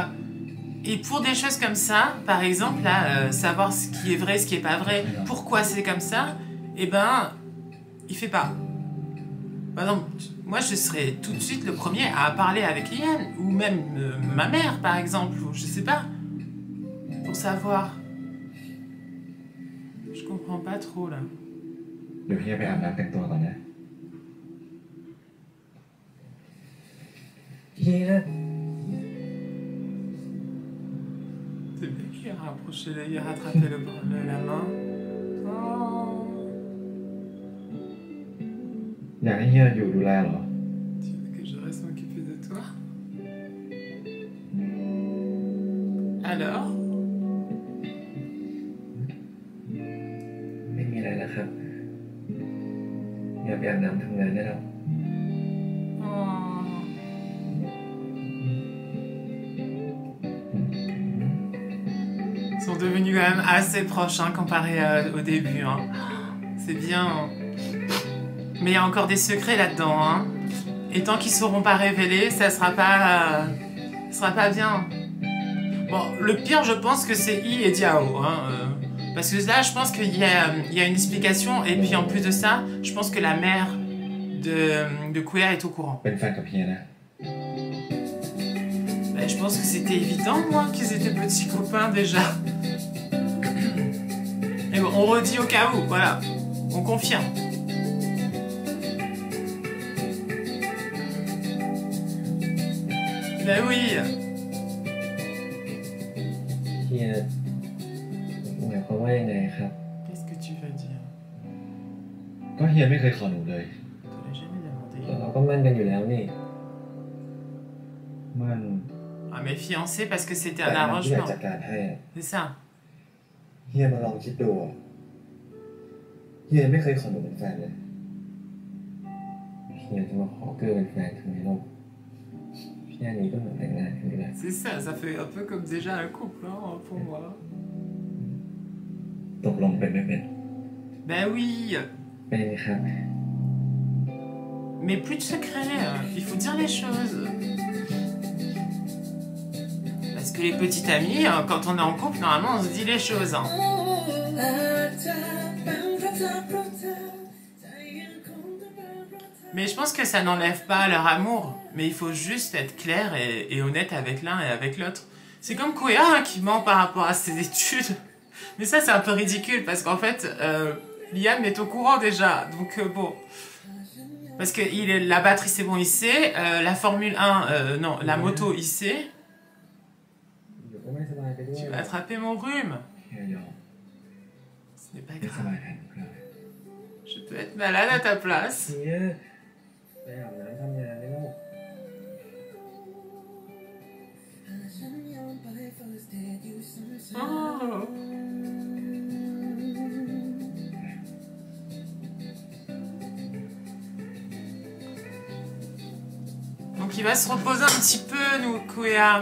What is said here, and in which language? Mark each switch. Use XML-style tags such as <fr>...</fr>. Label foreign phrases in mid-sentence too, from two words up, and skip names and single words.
<fr>Et pour des choses comme ça, par exemple, là, savoir ce qui est vrai, ce qui est pas vrai, pourquoi c'est comme ça, eh ben, il fait pas. Par exemple, moi, je serais tout de suite le premier à parler avec Liane, ou même ma mère, par exemple, ou je sais pas, pour savoir. Je comprends pas trop, là.</fr> <th>เดี๋ยวเฮียไปอาบน้ำแต่งตัวก่อนนะ เฮีย</th> <fr>C'est bien qu'il a rapproché, il a rattrapé la main. Oh.</fr> <th>อยากให้เฮียอยู่ดูแลเหรอ</th> <fr>Tu veux que je reste m'occuper de toi? Alors?</fr> <th>ไม่มีอะไรแล้วครับอย่าไปอาบน้ำทำงานได้แล้ว</th> <fr>Oh. Ils sont devenus quand même assez proches hein, comparé au début. Hein. C'est bien. Hein. Mais il y a encore des secrets là-dedans. Hein. Et tant qu'ils ne seront pas révélés, ça sera pas bien. Bon, le pire, je pense que c'est I et Diao. Hein, parce que là, je pense qu'il y a une explication. Et puis en plus de ça, je pense que la mère de Kuea est au courant.</fr> <th>เป็นแฟนกับเฮียนะ</th> <fr>Ben, je pense que c'était évident, moi, qu'ils étaient petits copains déjà. Mais bon, on redit au cas où, voilà. On confirme. Ben oui.</fr> <th>เฮียหมายความว่ายังไงครับ</th> <fr>Qu'est-ce que tu veux dire?</fr> <th>ก็เฮียไม่เคยขอหนูเลย</th> <fr>Je te l'ai jamais demandé.</fr> <th>เราก็มั่นกันอยู่แล้วนี่ มัน</th> <fr>Ah, mais fiancé parce que c'était</fr> <th>แต่</th> <fr>un</fr> <th>เราที่อยาก</th> <fr>arrangement.</fr> <th>จัดการให้</th> <fr>C'est ça.</fr> <th>เฮียมาลองคิดดูอะเฮียไม่เคยขอหนูเป็นแฟนเลย เฮียจะมาขอเกื้อเป็นแฟนทำไมลูกแค่นี้ก็เหมือนแต่งงานกันอยู่แล้ว</th> <fr>C'est ça, ça fait un peu comme déjà un couple, hein, pour moi.</fr> <th>ตกลงเป็นไม่เป็น</th> <fr>Ben oui.</fr> <th>เป็นครับ</th> <fr>Mais plus de secrets, il faut dire les choses. Parce que les petites amies, quand on est en couple, normalement on se dit les choses. Hein. Mais je pense que ça n'enlève pas leur amour. Mais il faut juste être clair et honnête avec l'un et avec l'autre. C'est comme Kuea hein, qui ment par rapport à ses études. Mais ça c'est un peu ridicule parce qu'en fait, Liam est au courant déjà. Donc bon... Parce que la batterie, c'est bon, il sait. La Formule 1, non, la moto, il sait.</fr> <th>เดี๋ยวก็ไม่สบายไปด้วย</th> <fr>Tu vas attraper mon rhume.</fr> <th>เฮียยอม</th> <fr>Ce n'est pas</fr> <th>ไม่ส</th> <fr>grave.</fr> <th>บายแทนหนูเกลือเลย</th> <fr>Je peux être malade à ta place.</fr> <th>เฮียไปอาบน้ำทำงานได้แล้ว</th> <fr>Oh. Donc il va se reposer un petit peu, nous, Kuea.</fr>